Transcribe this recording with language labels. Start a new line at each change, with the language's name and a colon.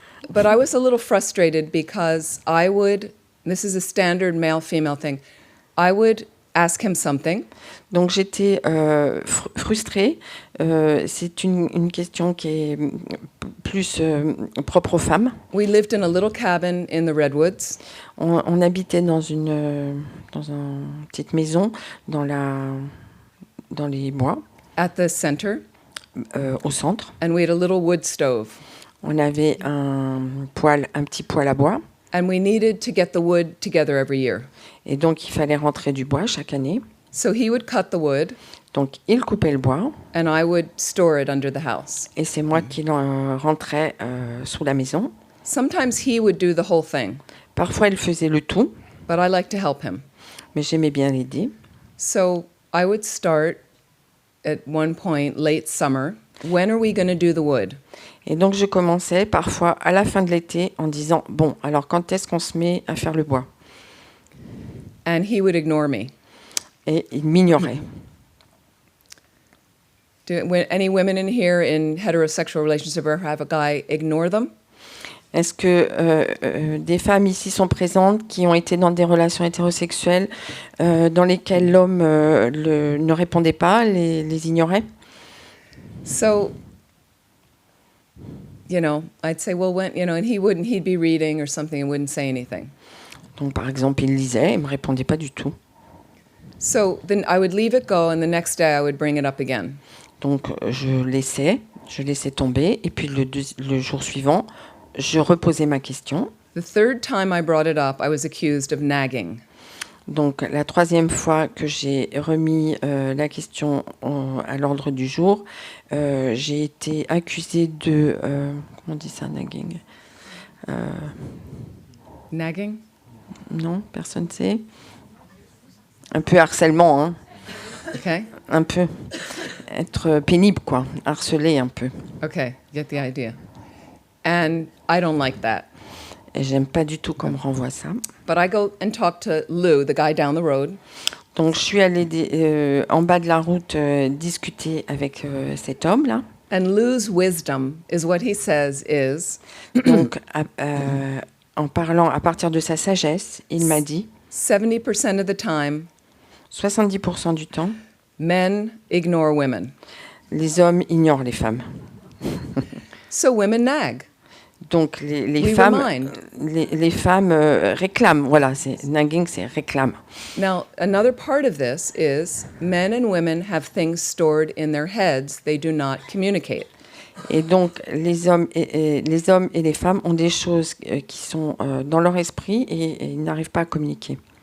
English: But I was a little frustrated because this is a standard male-female thing, I would ask him something.
French: Donc j'étais frustrée. C'est une question qui est plus propre aux femmes.
English: We lived in a little cabin in the redwoods.
French: On habitait dans une petite maison dans les bois.
English: At the center.
French: Au centre.
English: And we had a little wood stove.
French: On avait un petit poêle à bois.
English: And we needed to get the wood together every year.
French: Et donc il fallait rentrer du bois chaque année.
English: So he would cut the wood.
French: Donc il coupait le bois.
English: And I would store it under the house.
French: Et c'est moi qui le rentrais sous la maison.
English: Sometimes he would do the whole thing.
French: Parfois il faisait le tout.
English: But I like to help him.
French: Mais j'aimais bien l'aider.
English: So I would start at one point late summer. When are we going to do the wood?
French: Et donc je commençais parfois à la fin de l'été en disant bon, alors quand est-ce qu'on se met à faire le bois?
English: And he would ignore me.
French: Et il m'ignorait.
English: Any women in here in heterosexual relationships ever have a guy ignore them?
French: Est-ce que des femmes ici sont présentes qui ont été dans des relations hétérosexuelles dans lesquelles l'homme ne répondait pas, les ignorait?
English: So I'd say, well, when, and he'd be reading or something and wouldn't say anything.
French: Donc, par exemple, il lisait et ne me répondait pas du tout.
English: So then I would leave it go, and the next day I would bring it up again.
French: Donc, je laissais tomber, et puis le jour suivant, je reposais ma question.
English: The third time I brought it up, I was accused of nagging.
French: Donc, la troisième fois que j'ai remis la question à l'ordre du jour, j'ai été accusée de... comment on dit ça, nagging
English: Nagging?
French: Non, personne ne sait. Un peu harcèlement, hein.
English: Okay.
French: Un peu. Être pénible, quoi. Harceler un peu.
English: Okay, get the idea. And I don't like that.
French: Et j'aime pas du tout qu'on me renvoie ça.
English: But I go and talk to Lou, the guy down the road.
French: Donc, je suis allée en bas de la route discuter avec cet homme-là.
English: And Lou's wisdom is what he says is...
French: Donc, en parlant à partir de sa sagesse, il m'a dit
English: 70% of the time,
French: 70% du temps,
English: men ignore women.
French: les hommes ignorent les femmes.
English: So women nag.
French: Donc les
English: We
French: femmes,
English: remind.
French: les femmes réclament. Voilà, c'est nagging, c'est réclame.
English: Now, another part of this is men and women have things stored in their heads they do not communicate.
French: Et donc les hommes et les femmes ont des choses qui sont dans leur esprit et ils n'arrivent pas à communiquer.